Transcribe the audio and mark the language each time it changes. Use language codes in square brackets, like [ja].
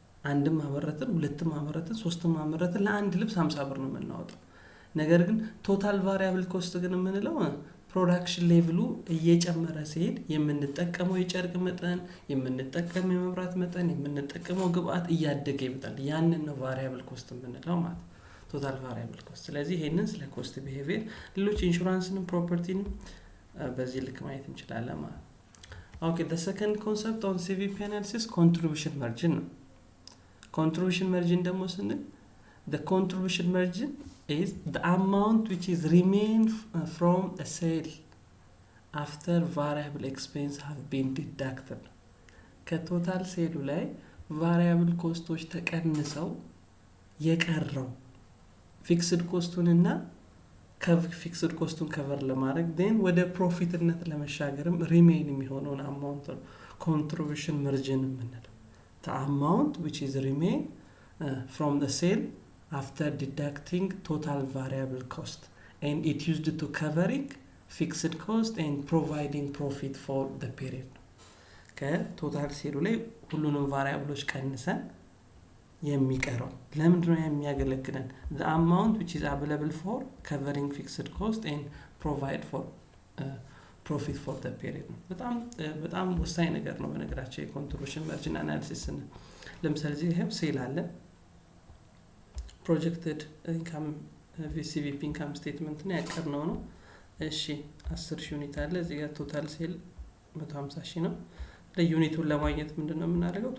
[am] አንድም አመረትን ሁለትም አመረትን ሶስትም አመረትን ለአንድ ልብስ 50 ብር ነው የምናወጣው። ነገር ግን ቶታል ቫሪያብል ኮስት ግን የምንለው ፕሮዳክሽን ሌቭሉ እየጨመረ ሲሄድ የምንጠቀመው የጨርቅ መጠን የምንጠቀመው የመብራት መጠን የምንጠቀመው ግብአት እያደገ ይመጣል። ያንን ነው ቫሪያብል ኮስት የምንለው ማለት ቶታል ቫሪያብል ኮስት። ስለዚህ ይሄንን ስለ ኮስት ቢሄቪየር ሌሎች ኢንሹራንስንም ፕሮፐርቲንም በዚህ ልክ ማየት እንችላለን ማለት። ኦኬ [en] the second concept on CVP analysis contribution margin [am] ነው። [en] contribution margin [am] ደግሞ ስንል [en] the contribution margin is the amount which is remain from a sale after variable expense have been deducted. [am] ከቶታል ሴሉ ላይ variable ኮስቶች ተቀንሰው የቀረው ፊክስድ ኮስቱንና ፊክስድ ኮስቱን ከቨር ለማድረግ then ወደ ፕሮፊትነት ለመሻገርም ሪሜይን የሚሆነውን አማውንት ነው [en] contribution margin የምንለው። the amount which is remain from the sale after deducting total variable cost and it used to covering fixed cost and providing profit for the period. [am] ከቶታል ሴሉ ላይ ሁሉንም ቫሪያብሎች ቀንሰን የሚቀረው ለምንድን ነው የሚያገለግለን? [en] the amount which is available for covering fixed cost and provide for profit for the period [am] ነው። በጣም ወሳኝ ነገር ነው በነገራችን የኮንትሪቢዩሽን ማርጂን አናሊሲስ ነው። ለምሳሌ እዚህ ይሄ ሴል አለ [en] projected income CVP income statement [am] ነው ያቀርነው ነው። እሺ 10 ዩኒት አለ እዚህ ጋር ቶታል ሴል 150 ነው። ለዩኒቱን ለማግኘት ምንድነው የምናደርገው?